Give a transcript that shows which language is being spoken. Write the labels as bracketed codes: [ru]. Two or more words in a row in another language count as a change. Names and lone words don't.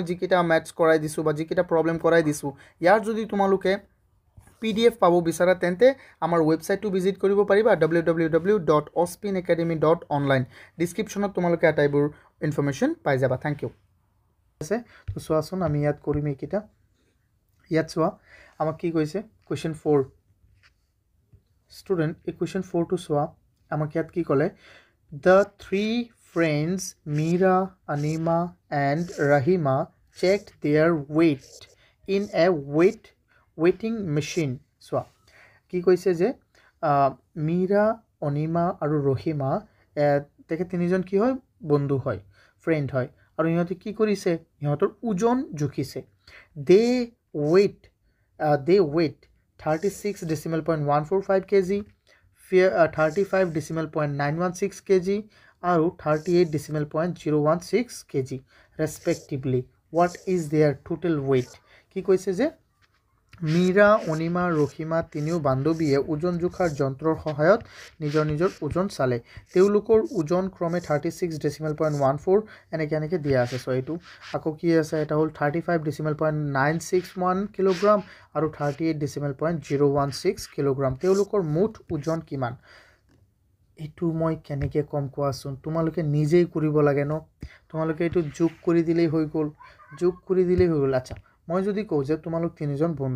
[as] জিকিটা ম্যাথছ কৰাই দিছো বা জিকিটা প্ৰবলেম কৰাই দিছো ইয়াৰ যদি তোমালোকে PDF পাবো বিচাৰা তেন্তে আমাৰ ওয়েবসাইটটো ভিজিট কৰিব পাৰিবা www.ospinacademy.online ডেসক্ৰিপচনত তোমালোকে আটাইবোৰ ইনফৰমেশন পাই যাবা [en] thank you [as] আছে তো সোয়াচোন আমি ইয়াত কৰিম এইকিটা ইয়াত সোয়া আমাক কি কৈছে কোৱেশ্চন 4 স্টুডেন্ট এই কোৱেশ্চন 4 টো সোয়া আমাক ইয়াত কি ক'লে [en] the three friends Meera, Anima and Rahima checked their weight in a weighing machine so [as] কি কৈছে যে মীরা অনিমা আৰু ৰহিমা তেখে তিনিজন কি হয় বন্ধু হয় ফ্ৰেন্ড হয় আৰু ইহঁতে কি কৰিছে ইহঁতৰ ওজন জুখিছে [en] they weight 36.145 kg 35.916 kg আৰু 38.016 kg respectively what is their total weight [as] কি কৈছে যে মীৰা অনিমা ৰহিমা তিনিও বান্ধৱীয়ে ওজন জোখাৰ যন্ত্ৰৰ সহায়ত নিজৰ ওজন চালে তেওঁলোকৰ ওজন ক্ৰমে 36.14 এনেকে দিয়া আছে সো এইটো আকৌ কি আছে এটা হল 35.961 কিলোগ্ৰাম আৰু 38.016 কিলোগ্ৰাম তেওঁলোকৰ মুঠ ওজন কিমান এইটো মই কেনেকে কম কোৱাচোন তোমালোকে নিজেই কৰিব লাগে ন তোমালোকে এইটো যোগ কৰি দিলেই হৈ গ'ল আচ্ছা মই যদি কওঁ যে তোমালোক তিনিজন